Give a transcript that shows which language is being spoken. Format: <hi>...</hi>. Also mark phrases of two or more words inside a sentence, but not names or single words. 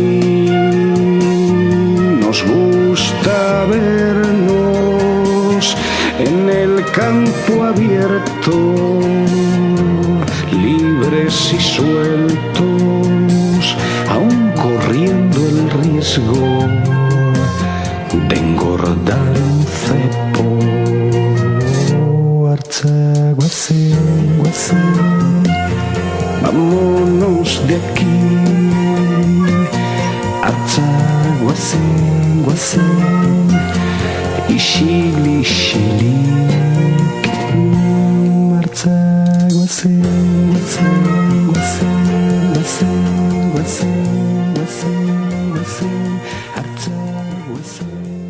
<es>nos gusta vernos en el campo abierto, libres y sueltos, aún corriendo el riesgo de engordar un cepo.</es> <eu>Hartza guazen, guazen,</eu> <es>vámonos de aquí.</es> <eu>Hartza guazen, guazen, isil, isilik. Hartza guazen, guazen, guazen, guazen, guazen, guazen, guazen, hartza guazen.</eu>